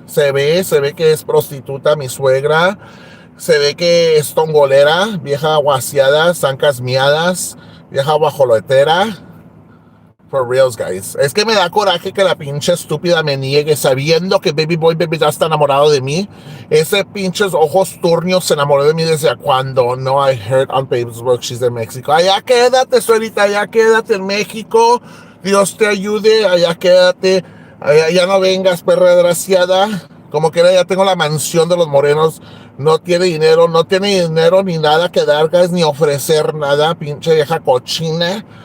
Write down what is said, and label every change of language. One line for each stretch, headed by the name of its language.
Spanish: Se ve que es prostituta, mi suegra. Se ve que es tongolera, vieja guaseada, zancas miadas, vieja bajolotera.
English: For reals, guys.
Spanish: Es que me da coraje que la pinche estúpida me niegue sabiendo que Baby Boy Baby ya está enamorado de mí. Ese pinches ojos turnios se enamoró de mí desde cuando.
English: No, I heard on Facebook she's in Mexico.
Spanish: Allá quédate, suelita, allá quédate en México. Dios te ayude, allá quédate. Allá, ya no vengas, perra desgraciada. Como que ya tengo la mansión de los morenos. No tiene dinero ni nada que dar, guys, ni ofrecer nada, pinche vieja cochina.